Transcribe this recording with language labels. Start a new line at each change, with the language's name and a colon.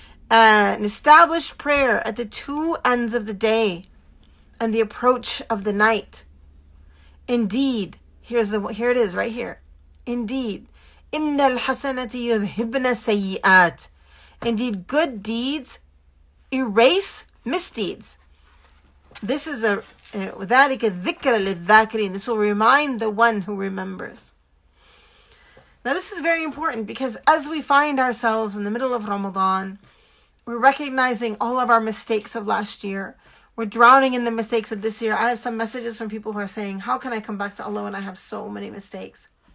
English: And establish prayer at the two ends of the day and the approach of the night. Indeed, here it is right here. Indeed,
Arabic: إِنَّ الْحَسَنَةِ يُذْهِبْنَ سَيِّئَاتٍ.
English: Indeed, good deeds erase misdeeds. This is
Arabic: ذَلِكَ الذِّكْرَ لِلذَّاكِرِينَ.
English: This will remind the one who remembers. Now this is very important because as we find ourselves in the middle of Ramadan, we're recognizing all of our mistakes of last year. We're drowning in the mistakes of this year. I have some messages from people who are saying, how can I come back to Allah when I have so many mistakes?